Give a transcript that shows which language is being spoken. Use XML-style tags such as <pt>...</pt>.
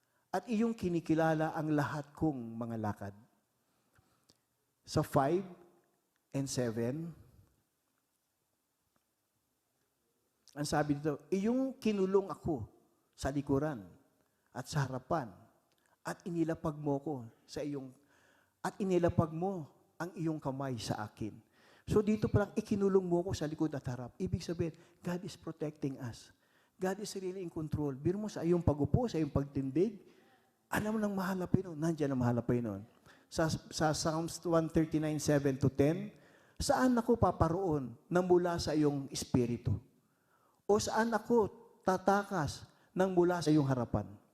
<tl>At iyong kinikilala ang lahat kong mga lakad. Sa 5 and 7, ang sabi dito, iyong kinulong ako sa likuran at sa harapan at inilapag mo ko sa iyong at inilapag mo ang iyong kamay sa akin. So dito palang ikinulong mo ko sa likod at harap. Ibig sabihin,</tl> <en>God is protecting us. God is really in control.</en> <tl>Biro mo sa iyong pagupo, sa iyong pagtindig, alam mo nang mahal na Panginoon, nandiyan ang mahal na Panginoon. Sa Psalms 139, 7 to 10, saan ako paparoon na mula sa iyong espiritu? O saan ako tatakas nang mula sa iyong harapan?</tl>